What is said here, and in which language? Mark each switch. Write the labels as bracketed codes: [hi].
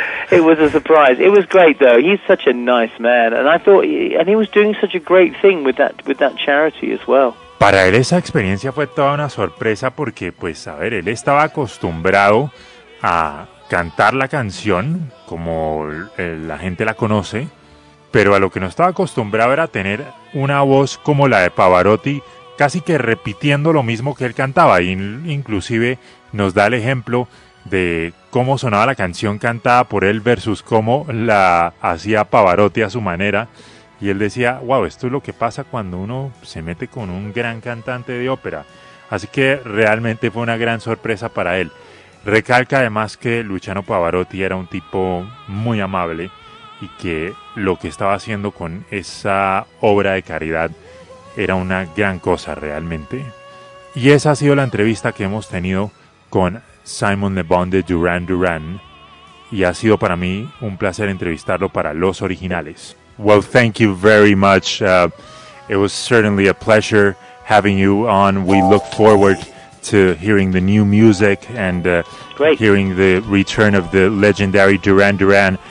[en] It was a surprise. It was great, though. He's such a nice man, and I thought, and he was doing such a great thing with that charity as well. [es] Para él esa experiencia fue toda una sorpresa porque, pues, a ver, él estaba acostumbrado a cantar la canción como la gente la conoce, pero a lo que no estaba acostumbrado era tener una voz como la de Pavarotti, casi que repitiendo lo mismo que él cantaba. Inclusive nos da el ejemplo de cómo sonaba la canción cantada por él versus cómo la hacía Pavarotti a su manera. Y él decía, wow, esto es lo que pasa cuando uno se mete con un gran cantante de ópera. Así que realmente fue una gran sorpresa para él. Recalca además que Luciano Pavarotti era un tipo muy amable y que lo que estaba haciendo con esa obra de caridad era una gran cosa realmente. Y esa ha sido la entrevista que hemos tenido con Simon Le Bon de Duran Duran. Y ha sido para mí un placer entrevistarlo para Los Originales. [en] Well, thank you very much. It was certainly a pleasure having you on. We look forward to hearing the new music and hearing the return of the legendary Duran Duran.